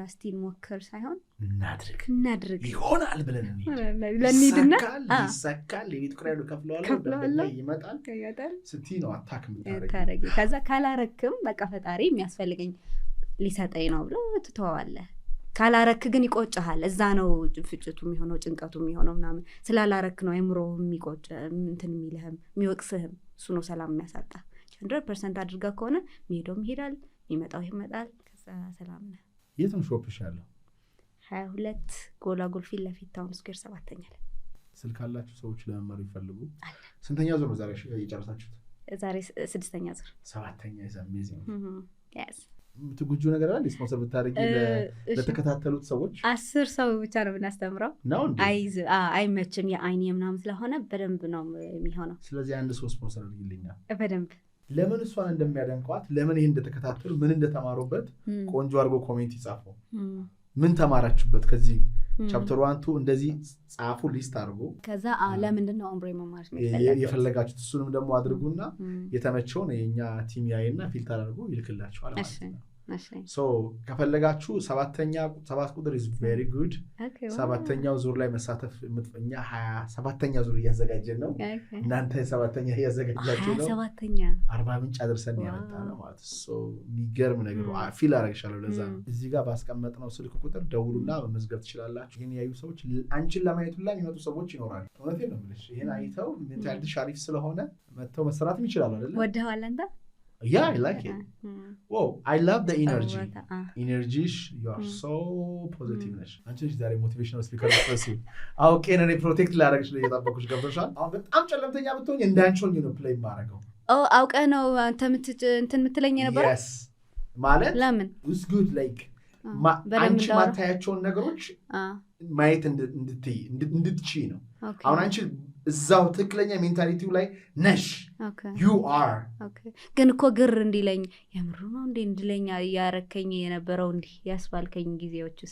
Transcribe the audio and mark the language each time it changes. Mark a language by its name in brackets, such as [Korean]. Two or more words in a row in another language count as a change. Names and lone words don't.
[Amharic] ስቲል ሞክር ሳይሆን እናድርግ ይሆናል ብለን ለኒድና ይሳካል የቤት ኪራይ ከፍለዋል ይመጣል ስትይ ነው አታክ ምታረጊ። ከዛ ካላረክም በቃ ፈጣሪ የሚያስፈልገኝ ሊሰጠኝ ነው ብሎ ትተዋለህ። ካላረክ ግን ይቆጭሃል። እዛ ነው ፍጭቱ የሚሆነው ጭንቀቱ የሚሆነው ምናምን ስላላረክ ነው አይምሮ የሚቆጭ እንትን የሚልህም የሚወቅስህም እሱ ነው ሰላም የሚያሳጣ። 100% አድርጋ ከሆነ የሚሄደውም ይሄዳል የሚመጣው ይመጣል። ከዛ ሰላም ነው። የትም ሾፕሽ ያለው 22 ጎላጎል ፊት ለፊት ታውን ስኩዌር 7ኛ ላይ ስልክ አላችሁ ሰዎች ለመማር ይፈልጉ? ስንተኛ ዙር ነው ዛሬ የጨረሳችሁት? ዛሬ 6ኛ ዙር [English] 7ኛ is amazing። yes [Amharic] ትጉጁ ነገር አለ ስፖንሰር ብታደርጊ ለተከታተሉት ሰዎች 10 ሰው ብቻ ነው የምናስተምረው። አይመችም የአይኔ ምናምን ስለሆነ በደንብ ነው የሚሆነው። ስለዚህ አንድ ሰው ስፖንሰር አድርጊልኛል በደንብ ለምን እሷን እንደሚያደንቋት ለምን ይሄ እንደተከታተሉ ምን እንደተማሩበት ቆንጆ አድርጎ ኮሜንት ይጻፉ። ምን ተማራችሁበት ከዚህ ቻፕተር 1 2 እንደዚህ ጻፉ ሊስት አድርጎ ከዛ ለምንድን ነው ኦምብሬ መማር የፈለጋችሁት እሱንም ደግሞ አድርጉና የተመቸውን የኛ ቲም ያይና ፊልተር አድርጎ ይልክላችኋል ማለት ነው። ሶ ከፈለጋችሁ 7 ቁጥር is [English] very good። [Amharic] 7ኛው ዙር ላይ መሳተፍ እኛ 27ኛ ዙር እያዘጋጀን ነው። እናንተ 7ኛ እያዘጋጃችሁ ነው። 40 ምንጭ አድርሰን ያመጣነው ማለት ሶ የሚገርም ነገር ፊል አረጋሻለሁ። ለዛ እዚህ ጋር ባስቀመጥነው ስልክ ቁጥር ደውሉና መመዝገብ ትችላላችሁ። ይሄን ያዩ ሰዎች አንቺን ለማየት ሁላ የሚመጡ ሰዎች ይኖራሉ። እውነቴን ነው የምልሽ። ይሄን አይተው ሜንታሊቲ ሻሪፍ ስለሆነ መተው መሰራትም ይችላሉ አይደል? ወደኋላ እንዳ [English] Yeah, I like it. Whoa, I love the energy. Energy, you are so positive. [Amharic] አንቺ ዛሬ [English] motivational speaker [Amharic] ነሽ። አውቄ ነኝ ፕሮቴክት ላደርግሽ ነው የጠበኩሽ። ገብቶሻል? አሁን በጣም ጨለምተኛ ብትሆኝ እንዳንቾኝ ነው ፕሌይ ማረጋው። አውቀ ነው አንተ እንትን ምትለኝ ነበር? [English] Yes. ማለት [Amharic] ለምን? [English] It's good like [Amharic] አንቺ ማታያቸውን ነገሮች ማየት እንድትችይ ነው። አሁን አንቺ እዛው ትክክለኛ ሜንታሊቲው ላይ ነሽ። [English] you are [Amharic] ግን እኮ ግር እንዲለኝ የምሩ ነው እንዴ እንድለኝ ያረከኝ የነበረው እንዲህ ያስባልከኝ ጊዜዎችስ?